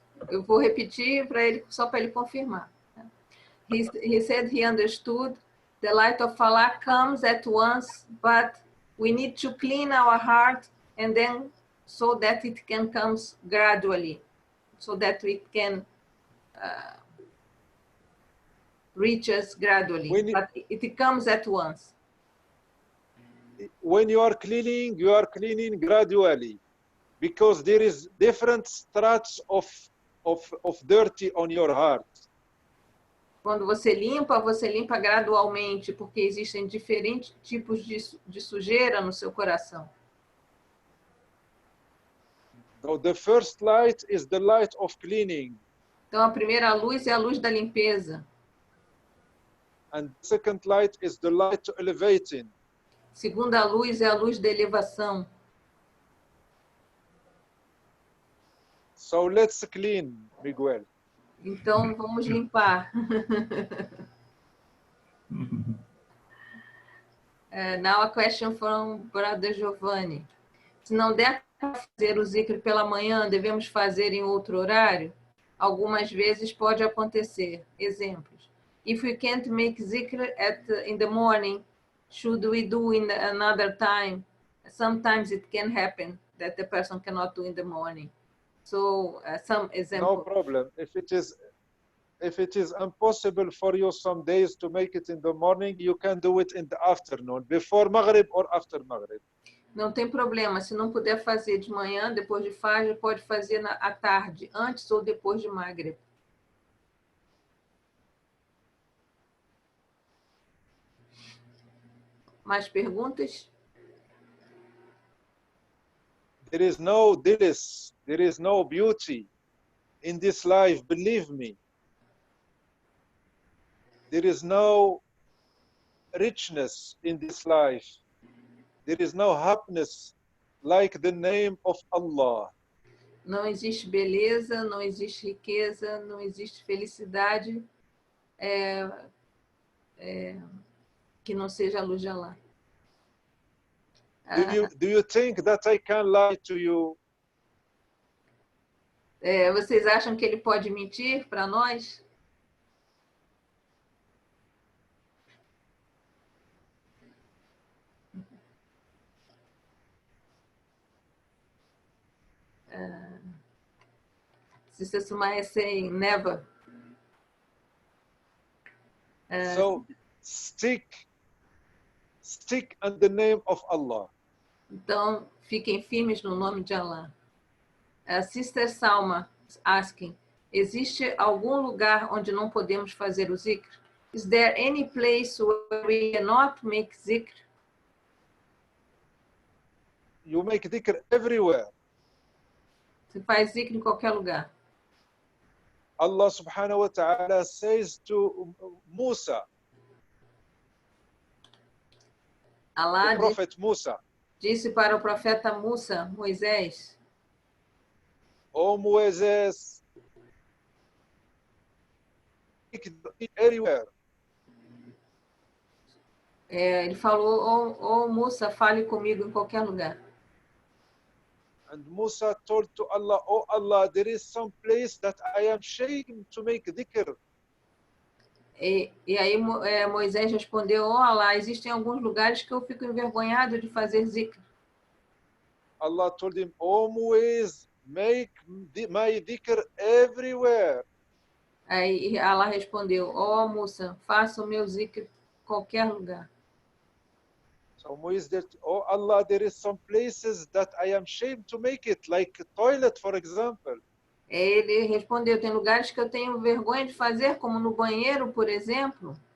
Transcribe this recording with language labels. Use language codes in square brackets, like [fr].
[pt] Eu vou repetir para ele, só para ele confirmar. [en] He said he understood the light of Allah comes at once, but we need to clean our heart and then so that it can come gradually, so that we can reach us gradually. But it comes at once. When you are cleaning gradually, because there is different strates of dirty on your heart. [pt] Quando você limpa gradualmente, porque existem diferentes tipos de sujeira no seu coração. [en] So the first light is the light of cleaning. [pt] Então a primeira luz é a luz da limpeza. [en] And the second light is the light to elevating. [pt] Segunda luz é a luz da elevação. [en] So let's clean, Miguel. [pt] Então vamos limpar. [en] Now a question from Brother Giovanni. [pt] Se não der para fazer o zikr pela manhã, devemos fazer em outro horário? Algumas vezes pode acontecer. Exemplos. [en] If we can't make zikr in the morning, should we do in another time? Sometimes it can happen that the person cannot do in the morning. So some example. No problem. If it is impossible for you some days to make it in the morning, you can do it in the afternoon, before Maghrib or after Maghrib. [pt] Não tem problema. Se não puder fazer de manhã, depois de Fajr, pode fazer à tarde, antes ou depois de Maghrib. Mais perguntas? [en] There is no bliss, there is no beauty in this life, believe me. There is no richness in this life. There is no happiness like the name of Allah. [pt] Não existe beleza, não existe riqueza, não existe felicidade que não seja a luz de Allah. [en] Do you think that I can lie to you? [pt] Vocês acham que ele pode mentir para nós? [en] Sister Sumaya is saying never. So stick on the name of Allah. [pt] Então, Fiquem firmes no nome de Allah. [en] Sister Salma asking, [pt] existe algum lugar onde não podemos fazer o zikr? [en] Is there any place where we cannot make zikr? You make dhikr everywhere. [pt] Você faz zikr em qualquer lugar. [en] Allah subhanahu wa ta'ala says to Musa, Allah the prophet Musa, [pt] disse para o profeta Musa, Moisés, [en] O Moses, everywhere. [pt] ele falou, ô Musa, fale comigo em qualquer lugar. [en] And Musa told to Allah, Oh Allah, there is some place that I am ashamed to make dhikr. [pt] E aí Moisés respondeu, ó Allah, existem alguns lugares que eu fico envergonhado de fazer zikr. [en] Allah told him, Oh Moses, make my dhikr everywhere. [pt] Aí Allah respondeu, ó Musa, faça o meu zikr em qualquer lugar. [en] So Moses said, Oh Allah, there is some places that I am ashamed to make it, like a toilet, for example. [pt] Ele respondeu, tem lugares que eu tenho vergonha de fazer, como no banheiro, por exemplo.